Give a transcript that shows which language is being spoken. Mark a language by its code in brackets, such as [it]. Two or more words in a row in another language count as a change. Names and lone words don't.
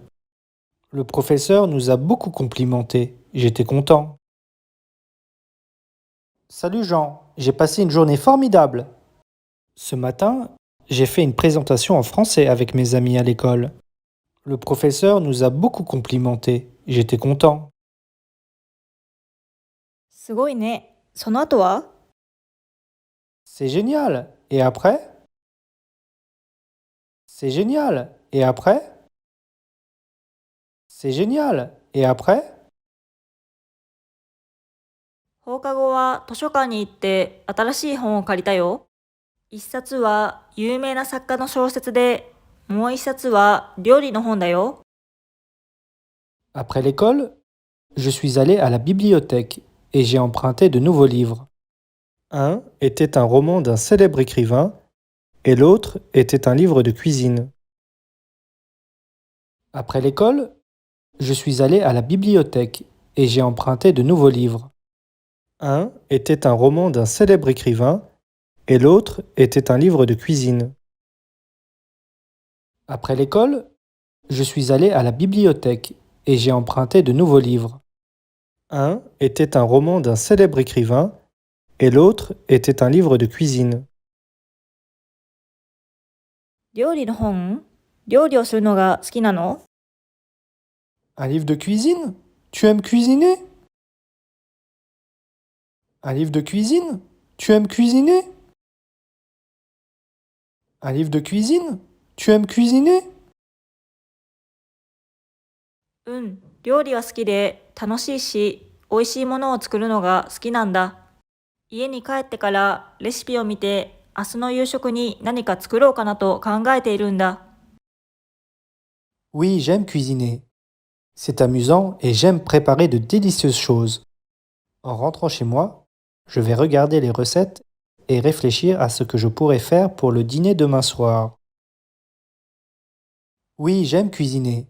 [fr] Le professeur nous a beaucoup complimentés. J'étais content. Salut Jean, j'ai passé une journée formidable. Ce matin, j'ai fait une présentation en français avec mes amis à l'école. Le professeur nous a beaucoup complimenté. J'étais content. [ja] すごいね。その後は？ [fr] C'est génial. Et après? C'est génial. Et après? C'est génial. Et après? [ja] 放課後は図書館に行って新しい本を借りたよ。一冊は有名な作家の小説で、もう一冊は料理の本だよ。 [fr] Après l'école, je suis allé à la bibliothèque et j'ai emprunté de nouveaux livres. Un était un roman d'un célèbre écrivain et l'autre était un livre de cuisine. Après l'école, je suis allé à la bibliothèque et j'ai emprunté de nouveaux livres. Un était un roman d'un célèbre écrivain et l'autre était un livre de cuisine. Après l'école, je suis allé à la bibliothèque et j'ai emprunté de nouveaux livres. Un était un roman d'un célèbre écrivain et l'autre était un livre de cuisine. [ja] 料理の本？料理をするのが好きなの？ [fr] Un livre de cuisine? Tu aimes cuisiner? Un livre de cuisine? Tu aimes cuisiner? Un livre de cuisine? Tu aimes cuisiner? [ja] うん、料理は好きで楽しいし、美味しいものを作るのが好きなんだ。家に帰ってからレシピを見て、明日の夕食に何か作ろうかなと考えているんだ。 [fr] Oui, j'aime cuisiner. C'est amusant et j'aime préparer de délicieuses choses. En rentrant chez moi, je vais regarder les recettes et réfléchir à ce que je pourrais faire pour le dîner demain soir. Oui, j'aime cuisiner.